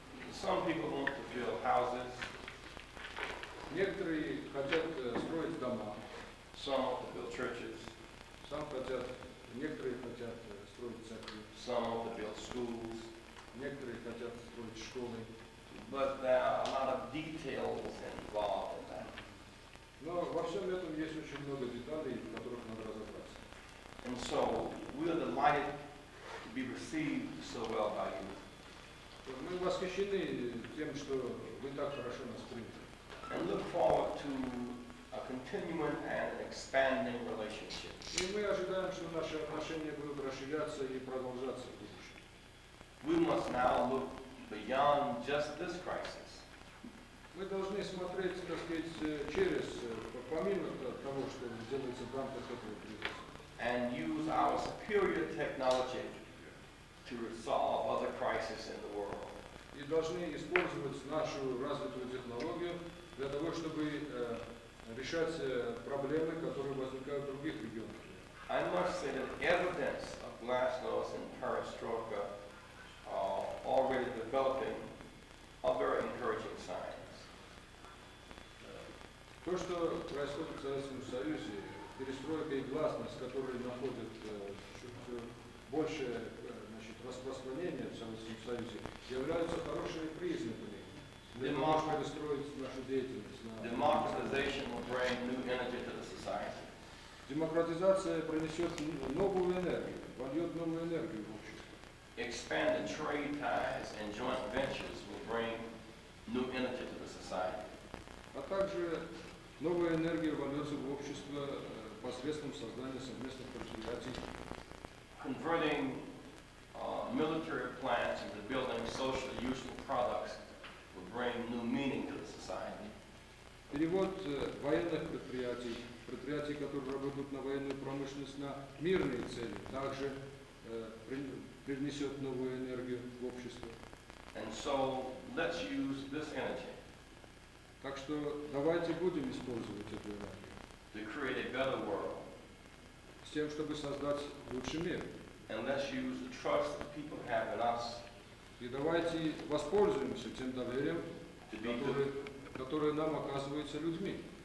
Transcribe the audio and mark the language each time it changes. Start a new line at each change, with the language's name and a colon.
English: Some people want to build houses.
Russian: Некоторые хотят строить дома.
English: Some want to build churches.
Russian: Некоторые хотят строить церкви.
English: Some want to build schools.
Russian: Некоторые хотят строить школы.
English: But there are a lot of details involved in that.
Russian: Но во всем этом есть очень много деталей, в которых надо разобраться.
English: And so we are delighted to be received so well by you.
Russian: Мы восхищены тем, что вы так хорошо нас приняли.
English: And look forward to a continuing and expanding relationship.
Russian: И мы ожидаем, что наши отношения будут расширяться и продолжаться в будущем.
English: We must now look beyond just this crisis.
Russian: Мы должны смотреть, так сказать, через, помимо того, что делается в рамках этого кризиса.
English: And use our superior technology to resolve other crises in the world.
Russian: И должны использовать нашу развитую технологию для того, чтобы решать проблемы, которые возникают в других регионах.
English: I must say that evidence of glasnost and perestroika are already developing are very encouraging signs.
Russian: То, что происходит в Советском Союзе, перестройка и гласность, которые находят все большее, значит, распространение в Советском Союзе, являются хорошими признаками для того, чтобы строить нашу деятельность.
English: Democratization will bring new energy to the society.
Russian: Демократизация принесет новую энергию, вольет новую энергию в общество.
English: Expanded trade ties and joint ventures will bring new energy to the society.
Russian: А также новая энергия вольется в общество посредством создания совместных предприятий.
English: Converting military plants into building socially useful products will bring new meaning to the society.
Russian: Перевод военных предприятий, которые работают на военную промышленность, на мирные цели, также привнесет новую энергию в общество.
English: And so let's use this energy
Russian: Так что давайте будем использовать эту энергию
English: to create a better world.
Russian: с тем, чтобы создать лучший мир.
English: And let's use the trust that people have in us
Russian: И давайте воспользуемся тем доверием, которое нам оказывается людьми,